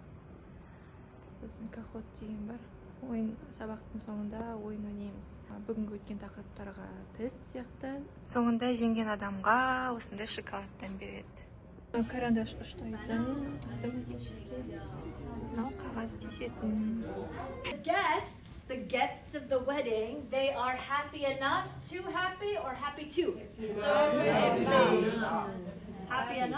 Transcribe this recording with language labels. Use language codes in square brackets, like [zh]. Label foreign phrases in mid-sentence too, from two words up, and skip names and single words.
[kk] Біздің кахот деген бар. Ойын сабақтың соңында ойын ойнаймыз. Бүгінгі өткен тақырыптарға тест сияқты. Соңында жеңген адамға осындай шоколадтан береді. Карандаш ұштайтын, автоматически. Мынау қағаз тесетін. [en] The guests of the wedding, they are happy enough, too happy, or happy too? Happy enough.